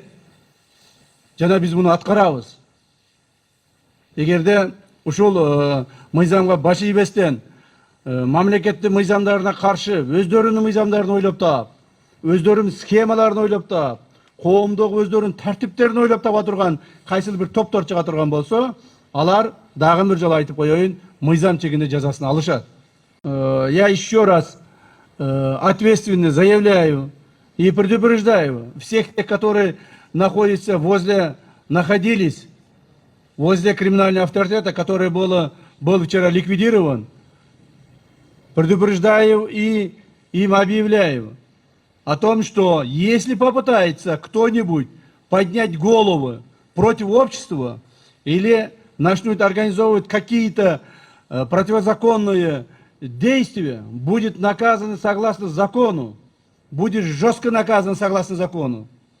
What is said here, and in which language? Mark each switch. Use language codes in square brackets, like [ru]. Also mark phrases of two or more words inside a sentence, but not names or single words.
[ky] Жана биз муну аткарабыз. Эгерде ушул мыйзамга баш ийбестен мамлекеттин мыйзамдарына каршы өздөрүнүн мыйзамдарын ойлоп таап, өздөрүнүн схемаларын ойлоп таап, коомдогу өздөрүнүн тартиптерин ойлоп таба турган кайсыл бир топтор чыга турган болсо, алар дагы бир жолу айтып коеюн, мыйзам чегинде жазасын алышат. [ru] Я еще раз ответственно заявляю и предупреждаю всех тех, которые находились возле криминального авторитета, который был вчера ликвидирован. Предупреждаю и им объявляю о том, что если попытается кто-нибудь поднять голову против общества или начнут организовывать какие-то противозаконные действия, будет наказан согласно закону, будет жестко наказан согласно закону.